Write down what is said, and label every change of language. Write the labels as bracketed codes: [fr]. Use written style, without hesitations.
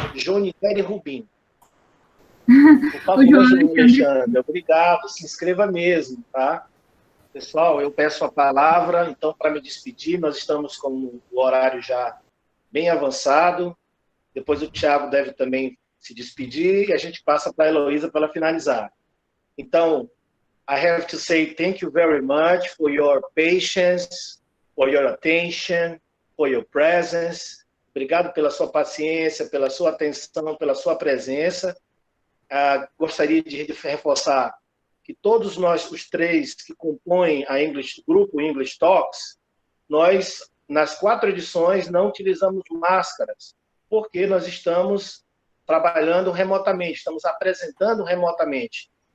[pt] Jonieri Rubim. Por favor, João Alexandre, obrigado, se inscreva mesmo, tá? Pessoal, eu peço a palavra, então, para me despedir, nós estamos com o horário já bem avançado, depois o Thiago deve também se despedir, e a gente passa para a Heloísa para ela finalizar. Então, [en] I have to say thank you very much for your patience, for your attention, for your presence. [pt] Obrigado pela sua paciência, pela sua atenção, pela sua presença. Gostaria de reforçar que todos nós, os três que compõem o grupo English Talks, nós, nas 4 edições, não utilizamos máscaras, porque nós estamos trabalhando remotamente, estamos apresentando remotamente.